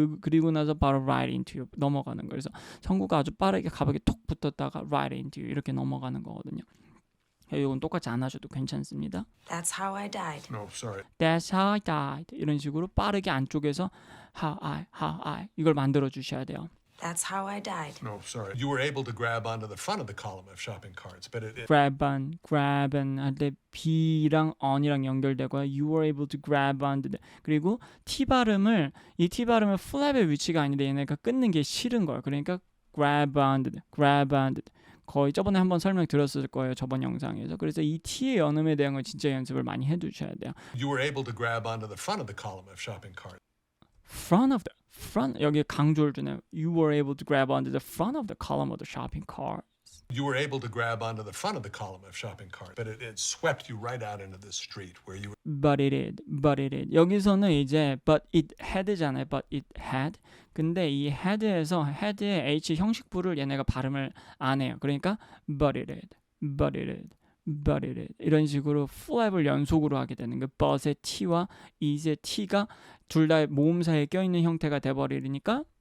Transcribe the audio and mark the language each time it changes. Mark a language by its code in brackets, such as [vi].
[ko] 그리고 나서 바로 [en] right into you [ko] 넘어가는 거예요. 그래서 성구가 아주 빠르게 가볍게 톡 붙었다가 right into you 이렇게 넘어가는 거거든요. 이건 똑같이 안 하셔도 괜찮습니다. [en] That's how I died. No, sorry. That's how I died. [ko] 이런 식으로 빠르게 안쪽에서 how I 이걸 만들어 주셔야 돼요. [en] That's how I died. No, sorry. You were able to grab onto the front of the column of shopping carts, but it [ko] grab on 할 때 B랑 on이랑 연결되고요. [en] You were able to grab on. [ko] 그리고 T 발음을 flap의 위치가 아닌데 얘네가 끊는 게 싫은 거예요. 그러니까 grab on. 거의 저번에 한번 설명드렸을 거예요. 저번 영상에서. 그래서 이 T의 연음에 대한 건 진짜 연습을 많이 해두셔야 돼요. [en] you were able to grab onto the front of the column of shopping carts. [ko] front 여기 강조를 주네요. [en] You were able to grab onto the front of the column of the shopping cart. You were able to grab onto the front of the column of shopping carts, but it swept you right out into the street where you were. But it did. [ko] 여기서는 이제 [en] but it had [ko] 잖아요. [en] But it had. [ko] 근데 이 had에서 had의 H 형식부를 얘네가 발음을 안 해요. 그러니까 [en] but it did. but it is. [ko] 이런 식으로 flap을 연속으로 하게 되는 거. but의 t와 is의 t가 둘 다 모음사에 껴있는 형태가 돼버리니까